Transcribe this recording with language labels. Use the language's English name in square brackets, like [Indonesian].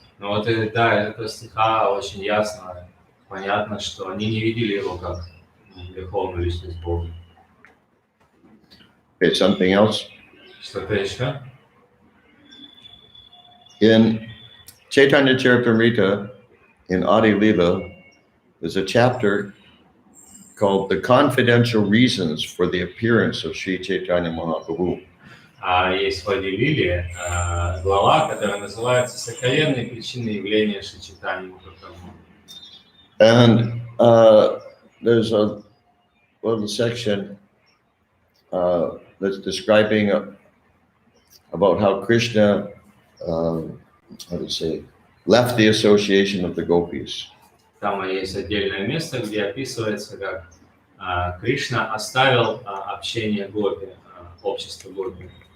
[Russian] Но вот да, это стиха очень ясно, понятно, что они не видели его как верховную личность Бога. [English] Okay, something else. [Russian] Что-то еще? [English] In Chaitanya Charitamrita, in Adi Lila, there's a chapter called The Confidential Reasons for the Appearance of Sri Chaitanya Mahaprabhu. [Russian] А есть в Ади Лиле глава, которая называется «Сокровенные причины явления Шри Чайтаньи Махапрабху». [English] And there's a little section that's describing about how Krishna, how to say, left the association of the gopis. [Russian] Там есть отдельное место, где описывается, как Кришна оставил общение гопи, общество гопи.